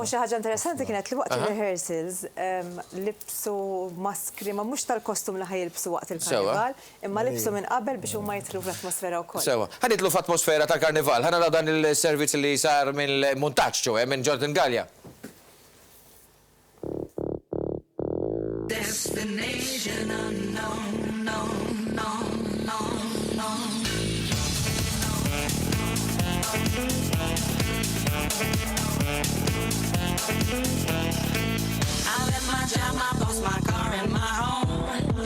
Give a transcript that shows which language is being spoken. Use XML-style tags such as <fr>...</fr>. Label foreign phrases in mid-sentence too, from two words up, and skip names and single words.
<mt>U xi ħaġa interessanti kienet li waqt il-rehearsals libsu maskri ma mhux tal-kostum li ħajilbsu waqt il-karnival, imma libsu minn qabel biex huma jidħlu fl-atmosfera wkoll. Sewa. Ħanidlu f'atmosfera tal-karnival, ħanara dan il-servizz li sar mill-montaġġ ġew minn Jordan Gallia.</mt> <en>Destination unknown, no, no, no, no. I left my job, my boss, my car, and my home.</en>